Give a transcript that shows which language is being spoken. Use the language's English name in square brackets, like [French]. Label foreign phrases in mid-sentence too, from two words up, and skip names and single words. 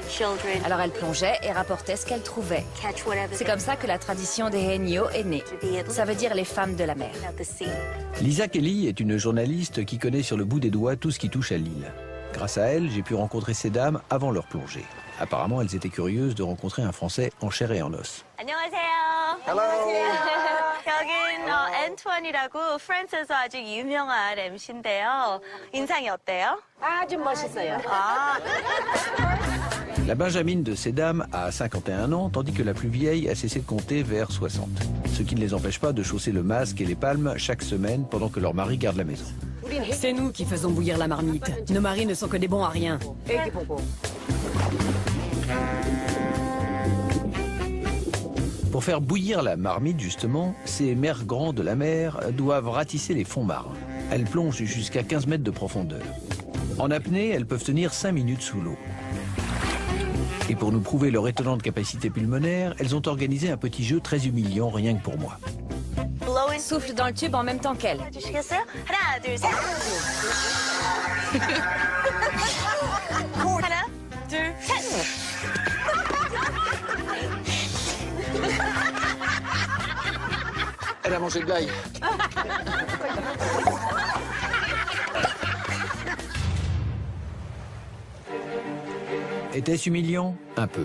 [French] Alors elles plongeaient et rapportaient ce qu'elles trouvaient. C'est comme ça que la tradition des Hanyo est née. Ça veut dire les femmes de la mer. Lisa Kelly est une journaliste qui connaît sur le bout des doigts tout ce qui touche à l'île. Grâce à elle, j'ai pu rencontrer ces dames avant leur plongée. Apparemment, elles étaient curieuses de rencontrer un Français en chair et en os. Hello. [Korean] 여긴 앤투안이라고 프랑스에서 아주 유명한 MC인데요. 인상이 어때요? 아주 멋있어요. [French] La benjamine de ces dames a 51 ans, tandis que la plus vieille a cessé de compter vers 60. Ce qui ne les empêche pas de chausser le masque et les palmes chaque semaine pendant que leur mari garde la maison. C'est nous qui faisons bouillir la marmite. Nos maris ne sont que des bons à rien. Pour faire bouillir la marmite, justement, ces mères grands de la mer doivent ratisser les fonds marins. Elles plongent jusqu'à 15 mètres de profondeur. En apnée, elles peuvent tenir 5 minutes sous l'eau. Et pour nous prouver leur étonnante capacité pulmonaire, elles ont organisé un petit jeu très humiliant rien que pour moi. Souffle dans le tube en même temps qu'elle. [Korean] 주시겠어요? 하나, 둘, 셋. 하나, 둘, 셋. [French] Elle a mangé de l'ail. Était-ce humiliant? Un peu.